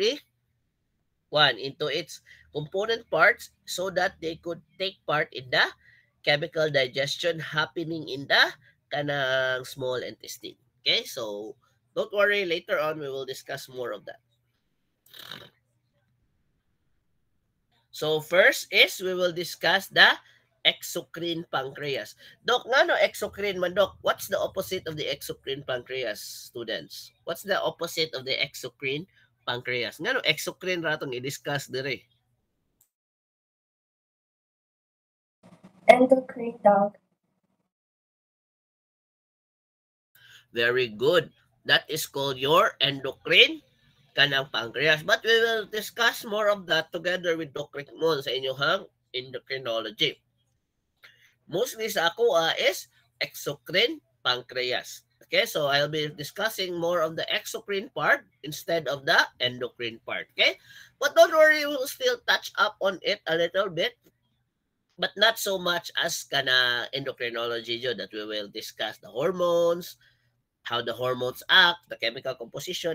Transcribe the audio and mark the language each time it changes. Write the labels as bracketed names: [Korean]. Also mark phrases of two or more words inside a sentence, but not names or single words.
[English] component parts so that they could take part in the chemical digestion happening in the small intestine. Okay, so don't worry, later on we will discuss more of that. So first is we will discuss the exocrine pancreas. [Cebuano] Doc, nga no exocrine man, Doc? [English] What's the opposite of the exocrine pancreas, students? What's the opposite of the exocrine pancreas? [Cebuano] Nga no exocrine ratong i-discuss dire. [English] Endocrine, Doc. Very good. That is called your endocrine kanang pancreas. But we will discuss more of that together with Dr. [Cebuano] Mon sa inyong endocrinology. Mostly sa ako [English] is exocrine pancreas. Okay, so I'll be discussing more of the exocrine part instead of the endocrine part. Okay, but don't worry, we'll still touch up on it a little bit, but not so much as kana endocrinology that we will discuss the hormones, how the hormones act, the chemical composition.